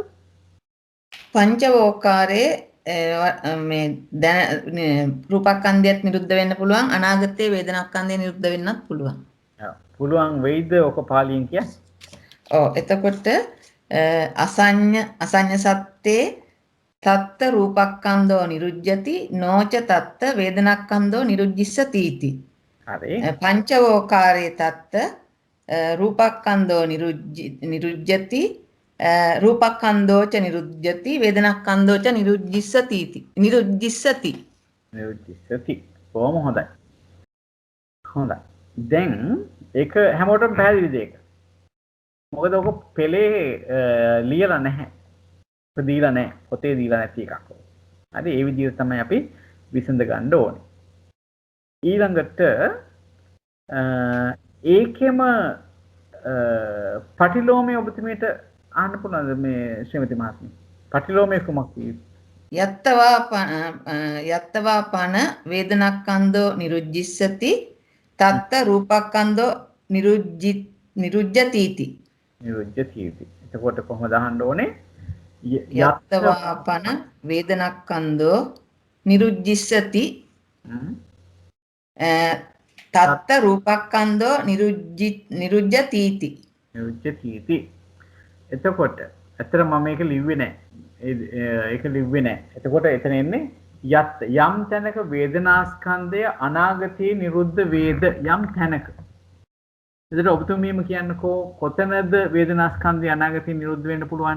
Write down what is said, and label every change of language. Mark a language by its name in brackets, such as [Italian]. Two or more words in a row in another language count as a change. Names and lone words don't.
[Sinhala] පංචවෝකාරයේ මේ රූපස්කන්ධයත් නිරුද්ධ වෙන්න පුළුවන් අනාගතයේ වේදනාස්කන්ධය නිරුද්ධ වෙන්නත් පුළුවන්. පුළුවන් වෙයිද ඔක පාලියෙන් කියන්නේ? ඔව් එතකොට [Pali] අසඤ්ඤ සත්‍යේ තත්ත රූපස්කන්ධෝ නිරුද්ධති නොච තත්ත වේදනාස්කන්ධෝ නිරුද්ධිස්සති. [Sinhala] හරි. [Pali] පංචවෝකාරයේ තත්ත රූපස්කන්ධෝ නිරුද්ධති රූපස්කන්ධෝච නිරුද්ධති වේදනාස්කන්ධෝච නිරුද්ධිස්සති. නිරුද්ධිස්සති. [Sinhala] කොහොම හොඳයි. හොඳයි. දැන් ඒක හැමෝටම පැහැදිලි දෙයක්. මොකද ඔක පෙළේ ලියලා නැහැ. දීලා නැහැ. පොතේ දීලා නැති එකක්. හරි ඒ විදිහට තමයි අපි විසඳ ගන්න ඕනේ. ඊළඟට ඒකෙම පටිලෝමයේ ඔබතුමීට අහන්න පුළුවන්ද මේ ශ්‍රීමති මහත්මිය? පටිලෝමයේ කුමක් [Pali] යත්තවා පන වේදනාස්කන්ධෝ නිරුද්ධිස්සති තත්ත රූපස්කන්ධෝ නිරුද්ධති. [Sinhala] එතකොට කොහොමද අහන්න ඕනේ? [Pali] යත්තවා පන වේදනාස්කන්ධෝ නිරුද්ධිස්සති තත්ත රූපස්කන්ධෝ නිරුද්ධති. [Sinhala] එතකොට ඇත්තට මම මේක ලිව්වේ නැහැ. ඒක ලිව්වේ නැහැ. එතකොට එතන එන්නේ යත් යම් තැනක වේදනාස්කන්ධය අනාගතේ නිරුද්ධ වේද යම් තැනක. එතකොට ඔබතුමීම කියන්නකෝ කොතනද වේදනාස්කන්ධය අනාගතේ නිරුද්ධ වෙන්න පුළුවන්?